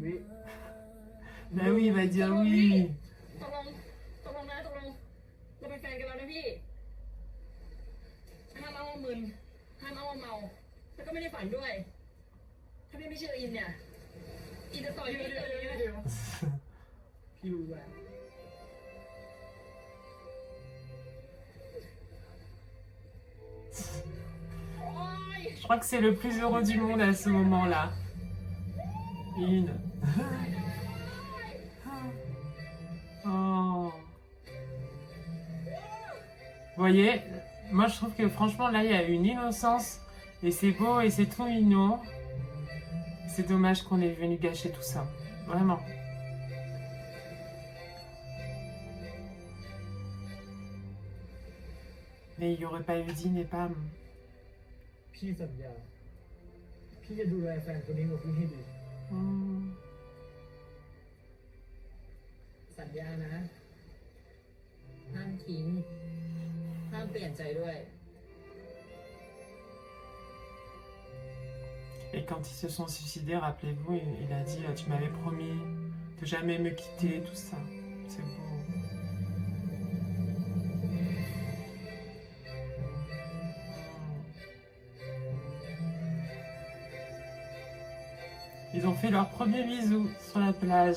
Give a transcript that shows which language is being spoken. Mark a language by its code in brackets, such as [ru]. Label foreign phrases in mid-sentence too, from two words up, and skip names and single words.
[fr] Ben oui, il va dire oui. [th] ตกลงนะตกลงเราเป็นแฟนกันแล้วนะพี่ห้ามเอาว่ามึนห้ามเอาว่าเมาแล้วก็ไม่ได้ฝันด้วย ถ้าพี่ไม่เชื่ออินเนี่ยอินจะต่อยพี่เลย เดี๋ยวพี่รู้แล้ว [fr] Je crois que c'est le plus heureux du monde à ce moment-là. Une. Oh. Vous voyez, moi je trouve que franchement là il y a une innocence et c'est beau et c'est tout mignon. C'est dommage qu'on est venu gâcher tout ça. Vraiment. Mais il n'y aurait pas eu Dean et Pam. [th] พี่สัญญาพี่จะดูแลแฟนคนนี้ของพี่ให้ดี Hmm. สัญญานะห้ามทิ้งห้ามเปลี่ยนใจด้วย [fr] Et quand ils se sont suicidés, rappelez-vous, il a dit tu m'avais promis de jamais me quitter, tout ça. C'est beau. Ils ont fait leur premier bisou sur la plage.